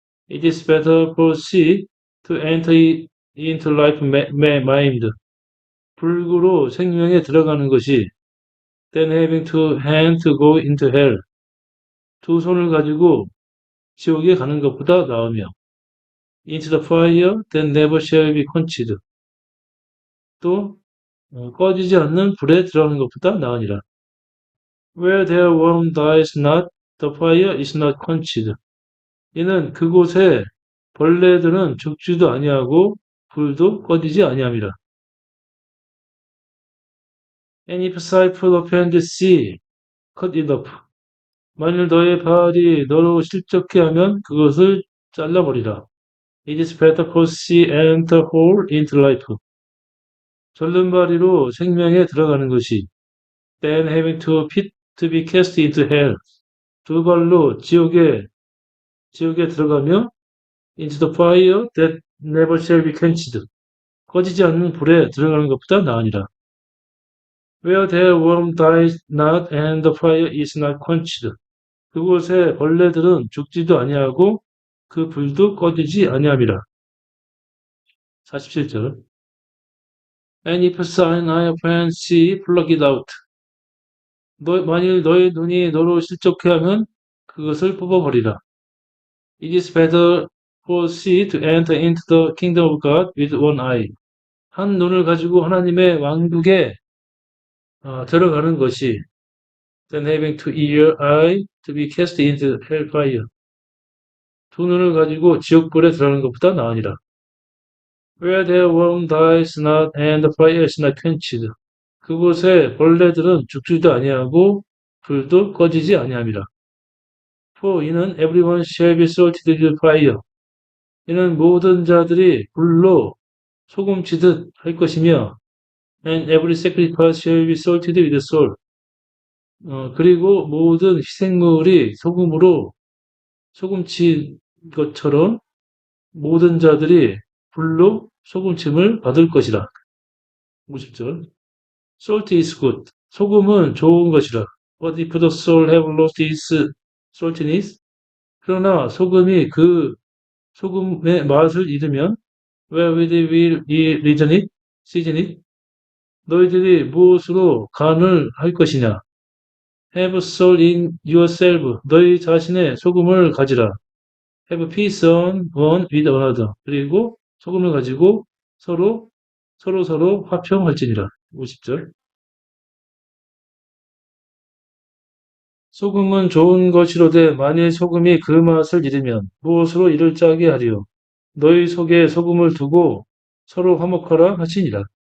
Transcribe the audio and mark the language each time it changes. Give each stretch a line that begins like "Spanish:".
English: It is better for thee to enter into life maimed.
Korean: 불구로 생명에 들어가는 것이
English: than having two hands to go into hell.
Korean: 두 손을 가지고 지옥에 가는 것보다 나으며
English: into the fire that never shall be quenched.
Korean: 또 꺼지지 않는 불에 들어가는 것보다 나으니라.
English: Where their worm dies not, the fire is not quenched.
Korean: 이는 그곳에 벌레들은 죽지도 아니하고 불도 꺼지지 아니함이라.
English: And if thy foot offend thee, cut it off.
Korean: 만일 너의 발이 너로 실족케 하면 그것을 잘라버리라.
English: It is better for thee enter whole into life.
Korean: 절름발이로 생명에 들어가는 것이
English: than having two feet to be cast into hell.
Korean: 두 발로 지옥에 들어가며
English: into the fire that never shall be quenched.
Korean: 꺼지지 않는 불에 들어가는 것보다 나으니라.
English: Where their worm dies not and the fire is not quenched.
Korean: 그곳에 벌레들은 죽지도 아니하고 그 불도 꺼지지 아니함이라.
English: 47절. And if thine eye offend thee, pluck it out.
Korean: 만일 너의 눈이 너로 실족해 하면 그것을 뽑아버리라.
English: It is better for thee to enter into the kingdom of God with one eye.
Korean: 한 눈을 가지고 하나님의 왕국에 들어가는 것이
English: than having two eye to be cast into hellfire.
Korean: 두 눈을 가지고 지옥불에 들어가는 것보다 나으니라.
English: Where their worm dies not and the fire is not quenched.
Korean: 그곳에 벌레들은 죽지도 아니하고 불도 꺼지지 아니함이라.
English: For
Korean: 이는
English: everyone shall be salted with fire.
Korean: 이는 모든 자들이 불로 소금치듯 할 것이며
English: and every sacrifice shall be salted with salt.
Korean: 그리고 모든 희생물이 소금으로 소금친 것처럼 모든 자들이 불로 소금침을 받을 것이라. 50절.
English: Salt is good.
Korean: 소금은 좋은 것이라.
English: But if the soul have lost its saltiness,
Korean: 그러나 소금이 그 소금의 맛을 잃으면
English: wherewith will ye season it?
Korean: 너희들이 무엇으로 간을 할 것이냐?
English: have salt in yourself.
Korean: 너희 자신의 소금을 가지라.
English: have peace on one with another.
Korean: 그리고 소금을 가지고 서로 화평할지니라. 50절. 소금은 좋은 것이로되 만일 소금이 그 맛을 잃으면 무엇으로 이를 짜게 하리요. 너희 속에 소금을 두고 서로 화목하라 하시니라.